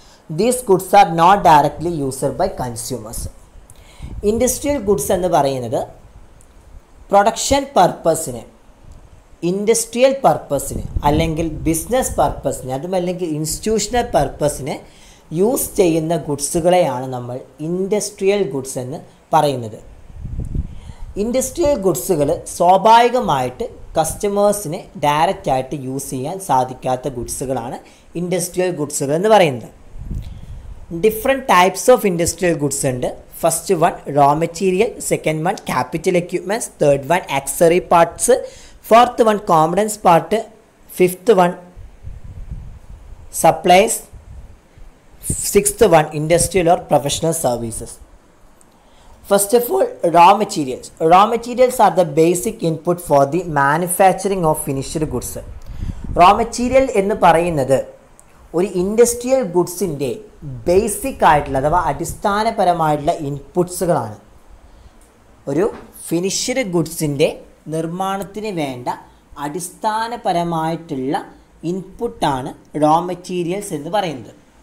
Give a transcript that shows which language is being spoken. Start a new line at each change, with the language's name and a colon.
English: These goods are not directly used by consumers.
Malayalam: Industrial goods എന്ന് പറയുന്നത് production പർപ്പസിന്, industrial പർപ്പസിന് അല്ലെങ്കിൽ ബിസിനസ് പർപ്പസിന്, അതുമല്ലെങ്കിൽ ഇൻസ്റ്റിറ്റ്യൂഷണൽ പർപ്പസിന് യൂസ് ചെയ്യുന്ന ഗുഡ്സുകളെയാണ് നമ്മൾ ഇൻഡസ്ട്രിയൽ ഗുഡ്സ് എന്ന് പറയുന്നത്. ഇൻഡസ്ട്രിയൽ ഗുഡ്സുകൾ സ്വാഭാവികമായിട്ട് കസ്റ്റമേഴ്സിന് ഡയറക്റ്റായിട്ട് യൂസ് ചെയ്യാൻ സാധിക്കാത്ത ഗുഡ്സുകളാണ് ഇൻഡസ്ട്രിയൽ ഗുഡ്സുകൾ എന്ന് പറയുന്നത്.
English: Different types of industrial goods ഉണ്ട്. First one raw material, second one capital equipments, third one accessory parts, fourth one components part, fifth one supplies, sixth one industrial or professional services. First of all, raw materials. Raw materials are the basic input for the manufacturing of finished goods.
Malayalam: Raw material എന്ന് പറയുന്നത് ഒരു industrial ഗുഡ്സിൻ്റെ basic ആയിട്ടുള്ള അഥവാ അടിസ്ഥാനപരമായിട്ടുള്ള ഇൻപുട്സുകളാണ്. ഒരു finished ഗുഡ്സിൻ്റെ നിർമ്മാണത്തിന് വേണ്ട അടിസ്ഥാനപരമായിട്ടുള്ള ഇൻപുട്ടാണ് റോ മെറ്റീരിയൽസ് എന്ന് പറയുന്നത്.